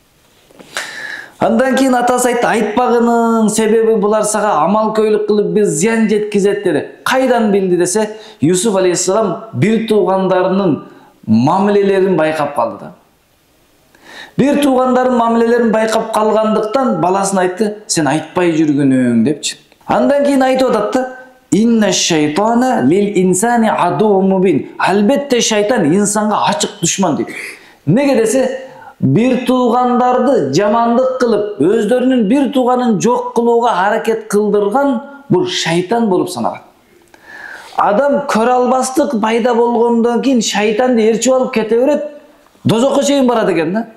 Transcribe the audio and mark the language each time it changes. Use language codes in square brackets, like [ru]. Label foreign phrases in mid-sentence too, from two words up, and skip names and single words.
[ky] Андан кийин атасы айтты, айтпагынын себеби булар сага амалкөйлүк кылып бир зыян жеткизет деди. Кайдан билди десе, Юсуф алейхиссалам бир туугандарынын мамилелерин байкап калды да. Бир туугандардын мамилелерин байкап калгандыктан баласына айтты, сен айтпай жүргөнүң депчи. Андан кийин айтып атат да, [ar] إن الشيطان للإنسان عدو مبين. [ky] Албетте шайтан инсанга ачык душман дейт. Неге десе, бир туугандарды жамандык кылып, өздөрүнүн бир тууганын жок кылууга аракет кылдырган бул шайтан болуп саналат. Адам көрө албастык пайда болгондон кийин шайтанды ээрчип алып кете берет, дозокко чейин барат экен да.